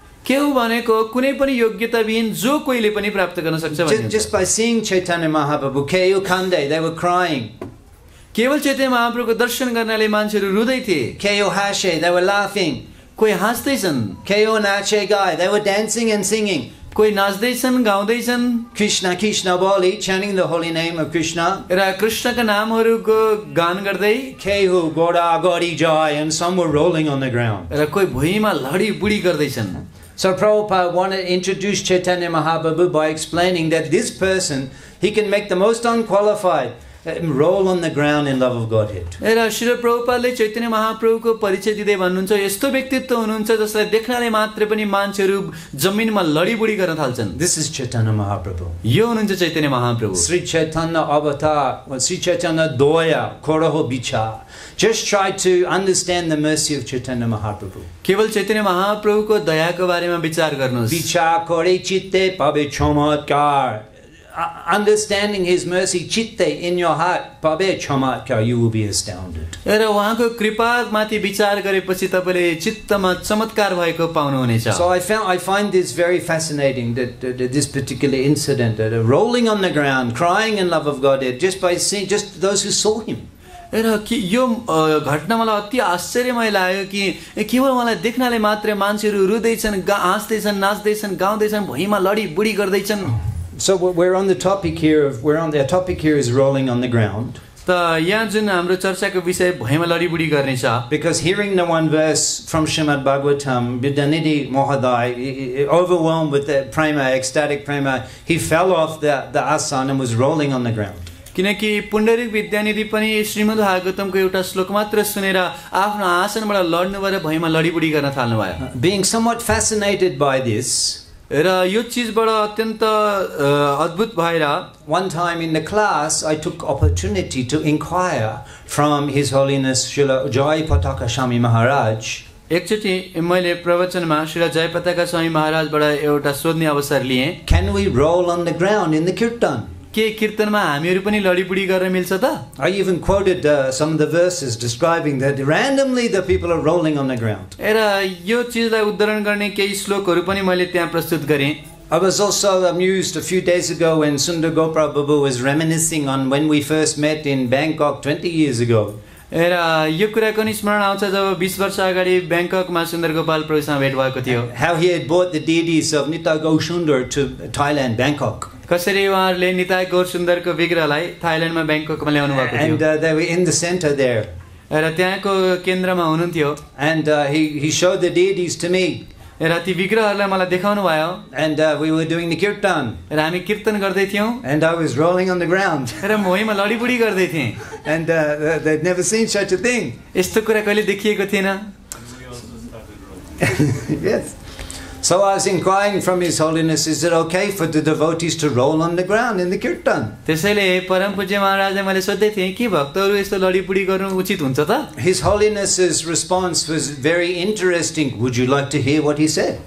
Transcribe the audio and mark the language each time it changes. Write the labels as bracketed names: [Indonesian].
[Nepali] केहु भनेको कुनै पनि योग्यता विहीन जो कोहीले पनि प्राप्त गर्न सक्छ भनिन्छ. [English] Just by seeing Chaitanya Mahaprabhu, [Bangla] Kehu Kande, [English] they were crying. [Nepali] केवल चैतन्य महाप्रभुको दर्शन गर्नाले मान्छेहरू रुँदै थिए. [Bangla] Kehu Hashe, [English] they were laughing. [Nepali] कोही हाँस्दैछन्. [Bangla] Kehu Nache Gai, [English] they were dancing and singing. [Nepali] कोही नाच्दैछन् गाउँदैछन्. [Bangla] Krishna Krishna Boli, [English] chanting the holy name of Krishna. [Nepali] र कृष्णका नामहरूको गान गर्दै. [Bangla] Kehu Goda Godi Jai, [English] and some were rolling on the ground. [Nepali] र कोही भुइँमा लडी बुडी गर्दैछन्. [English] So Prabhupada wanted to introduce Chaitanya Mahaprabhu by explaining that this person, he can make the most unqualified roll on the ground in love of Godhead. [Nepali] र श्री प्रभुपादले चैतन्य महाप्रभुको परिचय दिँदै भन्नुहुन्छ यस्तो व्यक्तित्व हुनुहुन्छ जसलाई देख्नाले मात्र पनि मान्छेहरू जमिनमा लडीबुडी गर्न थाल्छन्. [English] This is Chaitanya Mahaprabhu. [Nepali] यो हुनुहुन्छ Chaitanya Mahaprabhu. [Bangla] Sri Chaitanya Avatar, Sri Chaitanya Doya, Koraho Bicha. [English] Just try to understand the mercy of Chaitanya Mahaprabhu. [Nepali] केवल चैतन्य महाप्रभुको दयाको बारेमा विचार गर्नुहोस्. [Bangla] Bicha kore chitte pabe chamatkar. [English] Understanding his mercy [Bangla] chitte [English] in your heart [Bangla] pabe chamatkar, [English] you will be astounded. [Nepali] र उहाँको कृपामाथि विचार गरेपछि तपाईले चित्तमा चमत्कार भएको पाउनुहुनेछ. [English] So I find this very fascinating, that this particular incident, rolling on the ground, crying in love of Godhead, just by seeing, just those who saw him. [Nepali] र यो घटना मलाई अति आश्चर्यमय लाग्यो कि केवल उहाँलाई देख्नाले मात्रै मान्छेहरू रुँदैछन्, हाँस्दैछन्, नाच्दैछन्, गाउँदैछन्, भुइँमा लडी बुडी गर्दैछन्. [English] So we're on the topic here the topic here is rolling on the ground. [Nepali] त यहाँ जुन हाम्रो चर्चाको विषय भुइँमा लडी बुडी गर्ने छ. [English] Because hearing the one verse from Srimad Bhagavatam, Vidyanidhi Mohadai, overwhelmed with the prema, ecstatic prema, he fell off the asana and was rolling on the ground. [Nepali] किनकि पुण्डरीक विद्यानिधि पनि श्रीमद् भागवतमको एउटा श्लोक मात्र सुनेर आफ्नो आसनबाट लड्नु भएर भुइँमा लडीबुडी गर्न थाल्नु भयो. [English] Being somewhat fascinated by this, [Nepali] र यो चीजबाट अत्यन्त अद्भुत भएर [English] one time in the class I took opportunity to inquire from His Holiness Srila Jai Pataka Swami Maharaj. [Nepali] एकचोटि मैले प्रवचनमा श्री जयपताका स्वामी महाराजबाट एउटा सोध्ने अवसर लिए. [English] Can we roll on the ground in the kirtan? [Nepali] के कीर्तनमा हामीहरू पनि लडीबुडी गर्न मिल्छ त? [English] I even quoted some of the verses describing that randomly the people are rolling on the ground. [Nepali] र यो चीजलाई उद्धरण गर्ने केही श्लोकहरू पनि मैले त्यहाँ प्रस्तुत गरेँ. [English] I was also amused a few days ago when Sundar Gopal Babu was reminiscing on when we first met in Bangkok 20 years ago. [Nepali] र यो कुराको नि स्मरण आउँछ जब 20 वर्ष अगाडि ब्याङ्ककमा सुन्दर गोपाल प्रभुसँग भेट भएको थियो. [English] How he had brought the deities of Nitai Gaur Sundar to Thailand, Bangkok. [Nepali] कसरी उहाँहरूले निताई गौर सुन्दरको विग्रहलाई थाइल्यान्डमा ब्याङ्ककमा ल्याउनु भएको थियो. [English] And they were in the center there. [Nepali] र त्यहाँको केन्द्रमा हुनुहुन्थ्यो. [English] And he showed the deities to me. [Nepali] र ती विग्रहहरूलाई मलाई देखाउनु भयो. [English] And we were doing the kirtan. [Nepali] र हामी कीर्तन गर्दै थियौं. [English] And I was rolling on the ground. [Nepali] र भुइँमा लडीबुडी गर्दै थिएँ. [English] And they'd never seen such a thing. [Nepali] यस्तो कुरा कहिले देखिएको थिएन. [English] Yes. So I was inquiring from His Holiness, is it okay for the devotees to roll on the ground in the kirtan? [Nepali] त्यसैले परम पूज्य महाराजले मैले सोध्दै थिएँ कि भक्तहरू यस्तो लडीबुडी गर्नु उचित हुन्छ त? [English] His Holiness's response was very interesting. Would you like to hear what he said?